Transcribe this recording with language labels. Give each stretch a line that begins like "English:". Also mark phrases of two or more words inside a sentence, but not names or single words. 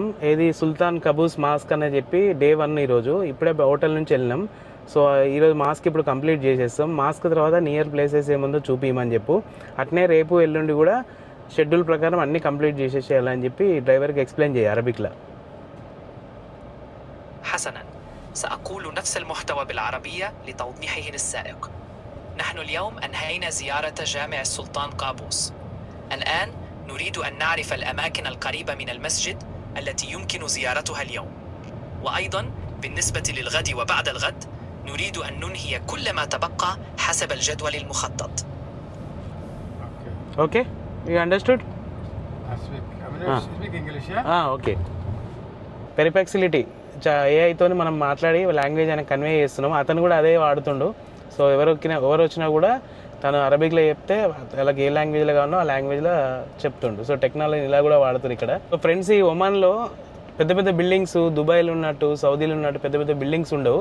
Telugu: ఏది సుల్తాన్ కబూస్ మాస్క్ అని చెప్పి డే 1 ఈరోజు. ఇప్పుడే హోటల్ నుంచి వెళ్ళినాం. సో ఈరోజు మాస్క్ ఇప్పుడు కంప్లీట్ చేసేస్తాం. మాస్క్ తర్వాత
English: near places
Telugu: ఏముందో చూపించమని చెప్పు. అట్నే రేపు ఎల్లుండి కూడా షెడ్యూల్ ప్రకారం అన్నీ కంప్లీట్ చేసేసేయాలని చెప్పి
English: driverki explain
Telugu: చేయాలి అరబిక్లో.
Arabic: حسناً، سأقول نفس المحتوى بالعربية لتوضيحه للسائق. نحن اليوم أنهينا زيارة جامع السلطان قابوس. الآن نريد أن نعرف الأماكن القريبة من المسجد التي يمكن زيارتها اليوم. وأيضاً بالنسبة للغد وبعد الغد نريد أن ننهي كل ما تبقى حسب الجدول المخطط.
English: Okay, you understood? Speak English, yeah? Okay.
Telugu: పెర్ఫెక్సిలిటీ ఏఐతో మనం మాట్లాడి లాంగ్వేజ్ అని కన్వే చేస్తున్నాం. అతను కూడా అదే వాడుతుండు. సో ఎవరు వచ్చినా కూడా తను అరబిక్లో చెప్తే వాళ్ళకి ఏ లాంగ్వేజ్లో కావాలో ఆ లాంగ్వేజ్లో చెప్తుండు.
English: so technology
Telugu: ఇలా కూడా వాడుతుంది ఇక్కడ.
English: so friends,
Telugu: ఈ ఒమాన్లో పెద్ద పెద్ద బిల్డింగ్స్ దుబాయ్లో ఉన్నట్టు సౌదీలో ఉన్నట్టు పెద్ద పెద్ద బిల్డింగ్స్ ఉండవు.